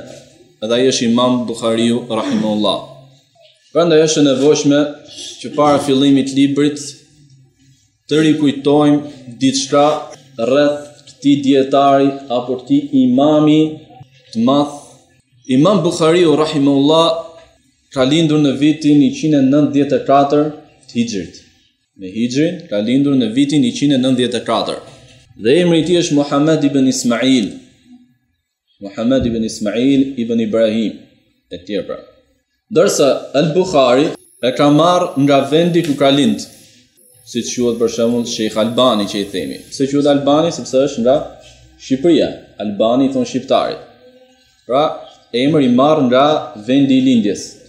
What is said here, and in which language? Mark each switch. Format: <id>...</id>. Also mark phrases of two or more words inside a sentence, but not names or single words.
<sq>Edhe ai është Imam Buhariu rahimahullah. Prandaj është e nevojshme që para fillimit të librit të rikujtojmë diçka rreth këtij dietari apo këtij imami të madh. Imam Buhariu rahimahullah ka lindur në vitin 194 të Hijrit. Me Hijrin ka lindur në vitin 194. Dhe emri i tij është Muhammad ibn Ismail. Muhammad ibn Ismail ibn Ibrahim e tjerë. Ndërsa Al-Bukhari e ka marrë nga vendi ku ka lind, siç quhet për shembull Sheikh Albani që i themi. Pse quhet Albani? Sepse është nga Shqipëria. Albani thon shqiptarit. Pra, emri i marr nga vendi i lindjes.</sq>